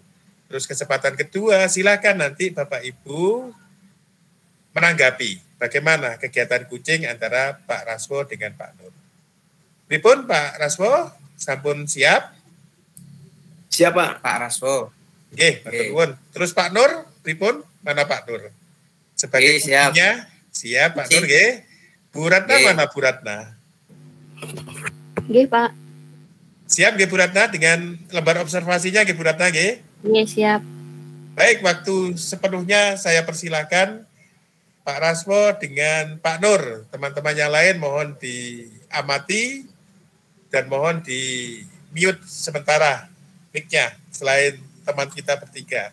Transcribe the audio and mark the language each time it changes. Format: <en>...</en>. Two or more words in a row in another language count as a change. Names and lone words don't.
<id>Terus kesempatan kedua silakan nanti Bapak Ibu menanggapi bagaimana kegiatan kucing antara Pak Raswo dengan Pak Nur.</id> <jv>Pripun Pak Raswo, sampun siap?</jv> <id>Siapa? Pak Raswo. Oke, terus Pak Nur, pripun? Mana Pak Nur? Sebagai kucingnya, siap Pak Nur, nggih. Bu Ratna mana Bu Ratna? Nggih, Pak. Siap nggih Bu Ratna dengan lembar observasinya nggih Bu Ratna nggih? Nggih, siap. Baik, waktu sepenuhnya saya persilakan Pak Raswo dengan Pak Nur. Teman-teman yang lain mohon diamati dan mohon di mute sementara mic-nya selain teman kita bertiga.</id>